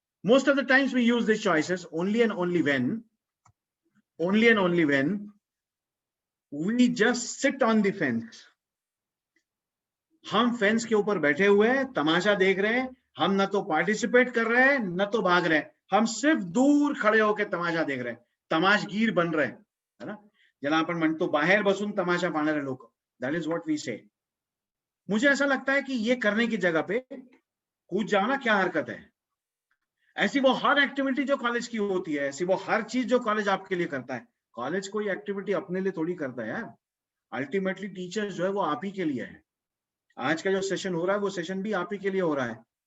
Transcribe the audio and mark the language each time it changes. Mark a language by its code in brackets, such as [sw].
[en] Most of the times we use these choices only and only when we just sit on the fence. [hi] हम fence के ऊपर बैठे हुए हैं, तमाशा देख रहे हैं, हम न तो पार्टिसिपेट कर रहे हैं न तो भाग रहे हैं, हम सिर्फ दूर खड़े होकर तमाशा देख रहे हैं, तमाशगीर बन रहे हैं, है ना? [mr] ज्याला आपण म्हणतो बाहेर बसून तमाशा पाहणारे लोक, [en] That is what we say. [hi] मुझे ऐसा लगता है कि ये करने की जगह पे कूद जाओ ना, क्या हरकत है? ऐसी वो हर एक्टिविटी जो कॉलेज की होती है, ऐसी वो हर चीज जो कॉलेज आपके लिए करता है, कॉलेज कोई एक्टिविटी अपने लिए थोड़ी करता है यार। अल्टीमेटली टीचर जो है वो आप ही के लिए है। आज का जो सेशन हो रहा है वो सेशन भी आप ही के लिए हो रहा है।